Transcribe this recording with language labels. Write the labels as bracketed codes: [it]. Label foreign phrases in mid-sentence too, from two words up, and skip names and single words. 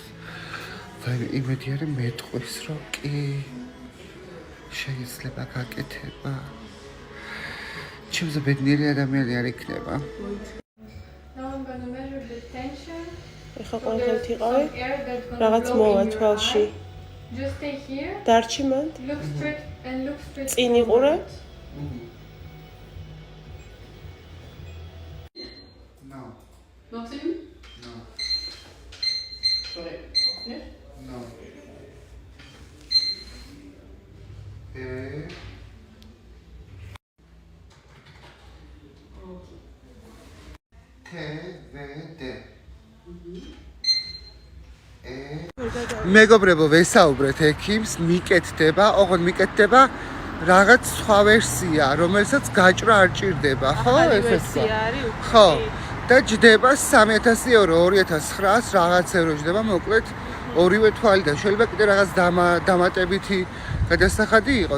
[ka] ვაი იმედი არის მეტყვის რომ კი შეიძლება გაკეთება. ჩემზე ბედნიერი ადამიანი არ იქნება. ეხლა ყველაფერით იყავი, რაღაც მოვა თვალში. დარჩი მანდ, წინ იყურე. [en] No. Nothing? No. Sorry. Yes? No. TVD. [ka] მეგობრებო, ვესაუბრეთ ექიმს, მიკეთდება, ოღონდ მიკეთდება რაღაც სხვა ვერსია, რომელსაც გაჭრა არ ჭირდება, ხო? ვერსია არის. ხო. და ჯდება 3000 ევრო, 2900 რაღაც ევრო ჯდება, მოკლედ ორივე თვალი და შეიძლება კიდე რაღაც დამატებითი გადასახადი იყოს.